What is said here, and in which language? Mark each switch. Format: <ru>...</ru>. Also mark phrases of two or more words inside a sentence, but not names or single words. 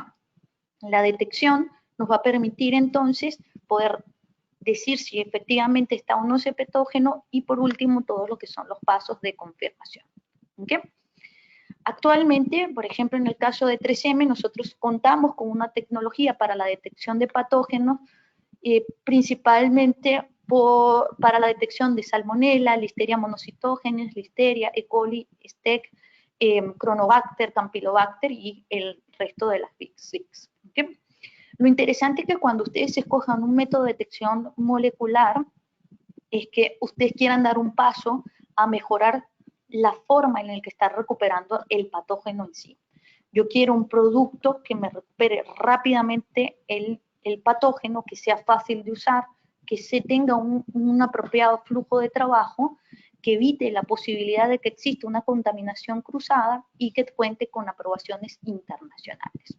<es>La detección nos va a permitir entonces poder decir si efectivamente está o no ese patógeno y por último todo lo que son los pasos de confirmación. ¿Okay? Actualmente, por ejemplo, en el caso de 3M, nosotros contamos con una tecnología para la detección de patógenos, principalmente para la detección de Salmonella, Listeria monocytogenes, Listeria, E. coli, STEC, Chronobacter, Campylobacter y el resto de las</es> <en>Big Six.</en> <es>¿Okay? Lo interesante es que cuando ustedes escojan un método de detección molecular, es que ustedes quieran dar un paso a mejorar la forma en la que está recuperando el patógeno en sí. Yo quiero un producto que me recupere rápidamente el patógeno, que sea fácil de usar, que se tenga un apropiado flujo de trabajo, que evite la posibilidad de que exista una contaminación cruzada y que cuente con aprobaciones internacionales.</es>